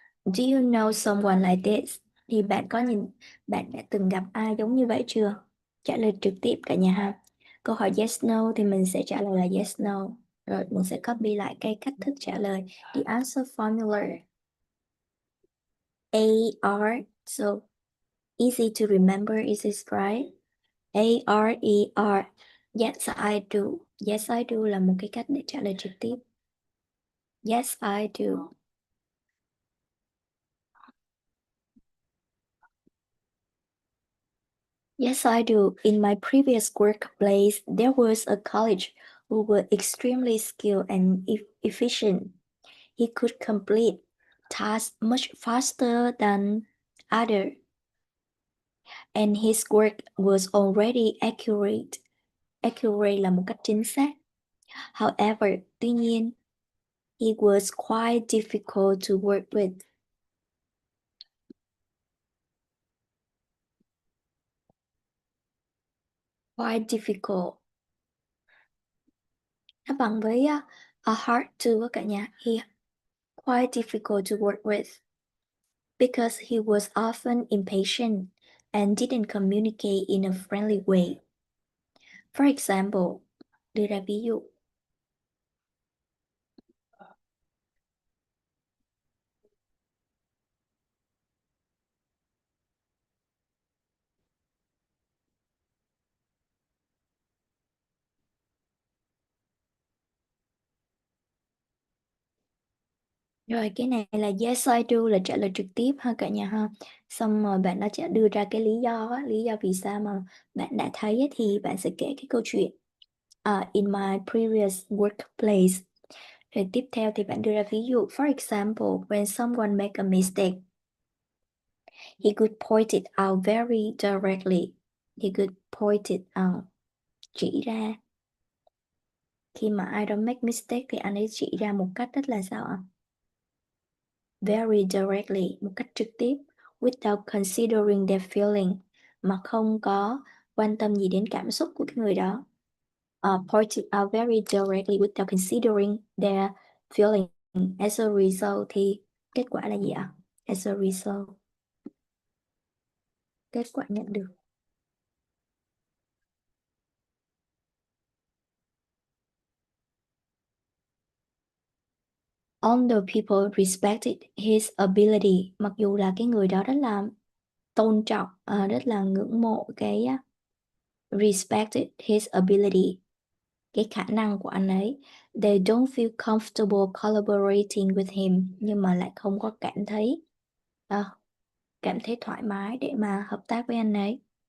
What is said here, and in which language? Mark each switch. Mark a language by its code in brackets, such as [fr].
[en] Do you know someone like this? [vi] Thì bạn đã từng gặp ai giống như vậy chưa? Trả lời trực tiếp cả nhà ha. Câu hỏi [en] yes no [vi] thì mình sẽ trả lời là yes no. Rồi mình sẽ copy lại cái cách thức trả lời. [en] The answer formula. AR. So easy to remember, is this right? ARER. Yes I do. Yes I do [vi] là một cái cách để trả lời trực tiếp. [en] Yes I do. Yes, I do. In my previous workplace, there was a colleague who was extremely skilled and efficient. He could complete tasks much faster than others, and his work was already accurate. [vi] Accurate là một cách chính xác. [en] However, [vi] tuy nhiên, [en] he was quite difficult to work with. Quite difficult. [vi] Nó bằng với [en] a hard to [vi] cả nhà. [en] He quite difficult to work with because he was often impatient and didn't communicate in a friendly way. For example, [vi] đưa ra ví dụ. Rồi cái này là [en] yes I do [vi] là trả lời trực tiếp ha cả nhà ha. Xong rồi bạn đã đưa ra cái lý do lý do vì sao mà bạn đã thấy thì bạn sẽ kể cái câu chuyện. [en] In my previous workplace. [vi] Rồi tiếp theo thì bạn đưa ra ví dụ. [en] For example, when someone make a mistake, he could point it out very directly. He could point it out. [vi] Chỉ ra. Khi mà ai đó [en] make mistake [vi] thì anh ấy chỉ ra một cách rất là sao ạ? [en] Very directly, [vi] một cách trực tiếp. [en] without considering their feeling, [vi] mà không có quan tâm gì đến cảm xúc của cái người đó. [en] Point it out very directly without considering their feeling. As a result [vi] thì kết quả là gì ạ? As a result, kết quả nhận được. [en] Although people respected his ability, [vi] mặc dù là cái người đó rất là tôn trọng, rất là ngưỡng mộ cái [en] respected his ability, [vi] cái khả năng của anh ấy, [en] they don't feel comfortable collaborating with him, [vi] nhưng mà lại không có cảm thấy thoải mái để mà hợp tác với anh ấy.